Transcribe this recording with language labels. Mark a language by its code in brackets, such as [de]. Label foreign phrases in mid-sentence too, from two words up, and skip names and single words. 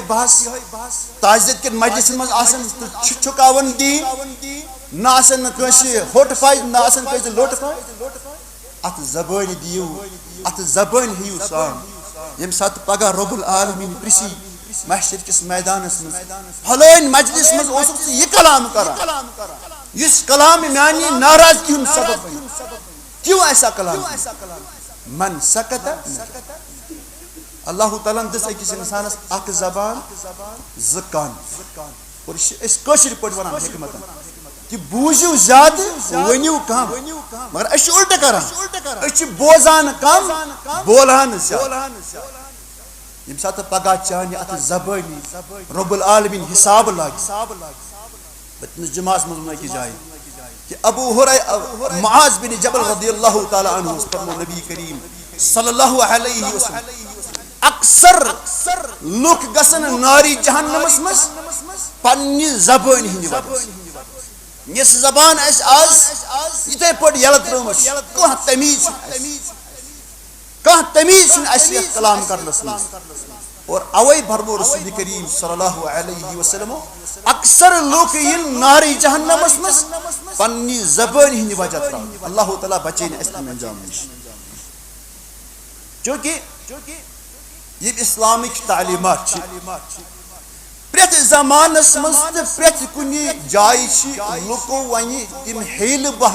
[ks] بحث تعزیت کن مجلس مز آسن تو چھکاون دین نہ آسن کٲنٛسہِ ہوٚٹ پاے نہ آسن کٲنٛسہِ لوٚٹ پاے اتھ زبٲنۍ دِیِو اتھ زبٲنۍ ہیٚیِو سان ییٚمہِ ساتہٕ پگاہ رۄب العالمیٖن پرٛژھی محشر کِس میدانس منٛز پھلٲنۍ مجلس منٛز اوسُکھ ژٕ یہِ کلام کران یُس کلام میانہِ ناراضگی ہُنٛد سبب بنہِ [ur] کیوں ایسا کلام [ks] من سکت اللہ تعالیٰ دِژ أکِس اِنسانس اکھ زبان زٕ کن اور یہِ چھِ أسۍ کٲشِر پٲٹھۍ ونان حکمتن کہ بوٗزِو زیادٕ ؤنِو کم مگر أسۍ چھِ اُلٹہٕ کران أسۍ چھِ بوزان کم بولان زیادٕ ییٚمہِ ساتہٕ پگاہ چانہِ اتھ زبٲنی رۄب العالمیٖن حساب لاگہِ پٔتمِس جُمعس منٛز ووٚن أکِس جایہِ کہ ابو معاذ بن جبل [ar] رضی اللہ تعالیٰ عنہ [ks] فرمو نبی کریم [ar] صلی اللہ علیہ وسلم [ks] اکثر لُکھ گژھن ناری جہنمس منٛز پننہِ زبٲنۍ ہٕنٛدِ وجہ یۄس زبان اَسہِ آز یِتھے پٲٹھۍ یلہٕ ترٲومٕژ کانٛہہ تمیٖز چھُنہٕ اَسہِ یتھ کلام کرنس منٛز اور اوے فرمو رسول کریم [ar] صلی اللہ علیہ وسلم [ks] اکثر لوگ ین ناری جہنمس منٛز پننہِ زبٲنۍ ہٕنٛدِ وجہ ترٛاونہٕ اللہ تعالیٰ بچٲیِن اَسہِ تَمہِ انجام نِش چوٗنٛکہِ یِم اسلامٕکۍ تعلیٖمات چھِ پرٛٮ۪تھ زمانس منٛز تہٕ پرٛٮ۪تھ کُنہِ جایہِ چھِ لُکو وۄنۍ تِم ہیلہٕ